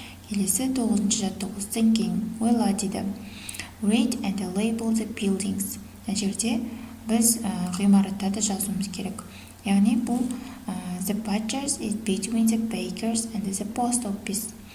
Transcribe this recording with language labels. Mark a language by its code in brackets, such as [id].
[kk] Келесі 9-ші жаттығу thinking, ойла деді. [en] Read and label the buildings. [kk] Мына жерде біз ғимараттарды жазуымыз керек. Яғни бұл [en] the butchers is between the bakers and the post office.